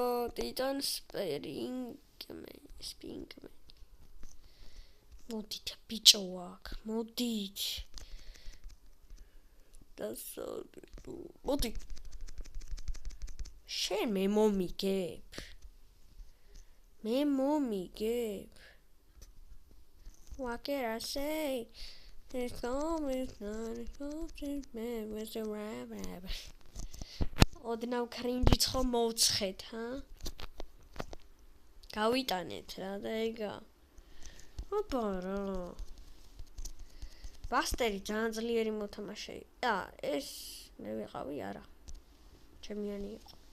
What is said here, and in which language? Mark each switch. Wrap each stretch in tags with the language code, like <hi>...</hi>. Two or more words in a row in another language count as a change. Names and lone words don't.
<ka>ტიტან სპინგმენი. მოდით ბიჭო აქ, მოდით. მოდი. შენ მე მომიგებ.</ka> <en>What can I say? It's always not man with the rabbit.</en> <ka>ოდნავ კრინჯიც ხომ მოვცხეთ, ჰა? გავიტანეთ რა და ეგა. ოპა რა. ბასტერი ძალიან ძლიერი მოთამაშეა. ეს მე ვიყავი არა. ჩემიანი იყო.</ka>